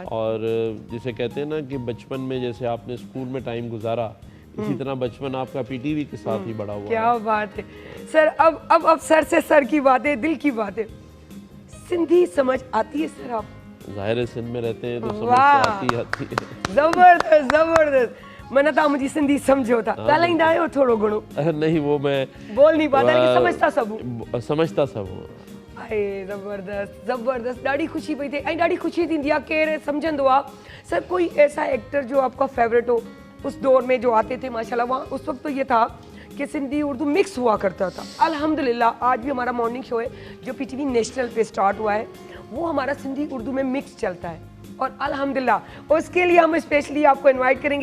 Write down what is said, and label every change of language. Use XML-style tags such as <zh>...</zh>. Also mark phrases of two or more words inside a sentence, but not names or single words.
<ur>اور جسے کہتے ہیں نا کہ بچپن میں جیسے آپ نے اسکول میں ٹائم گزارا، اسی طرح بچپن آپ کا پی ٹی وی کے ساتھ ہی بڑا ہوا. کیا بات ہے سر. اب سر سے سر کی باتیں، دل کی باتیں، سندھی سمجھ آتی ہے سر? आप ظاہر ہے سندھ میں رہتے ہیں تو سمجھ آتی ہے. زبردست زبردست۔ میں نے تو مجھے سندھی سمجھو تھا,</ur> <sd>ॻाल्हाईंदा आहियो थोरो घणो?</sd> <ur>نہیں، وہ میں بول نہیں پاتا لیکن سمجھتا سب ہوں. ارے زبردست زبردست,</ur> <sd>ॾाढी खुशी पई थिए ऐं ॾाढी खुशी थींदी आहे केरु सम्झंदो आहे।</sd> <ur>سر کوئی ایسا ایکٹر جو آپ کا فیورٹ ہو اس دور میں جو آتے تھے ماشاءاللہ? وہاں اس وقت تو یہ تھا کہ سندھی اردو مکس ہوا کرتا تھا. الحمدللہ آج بھی ہمارا</ur> <en>morning show</en> <ur>ہے جو پی ٹی وی نیشنل پے اسٹارٹ ہوا ہے، وہ ہمارا سندھی اردو میں مکس چلتا ہے اور الحمدللہ اس کے لیے ہم اسپیشلی آپ کو انوائٹ کریں گے.</ur>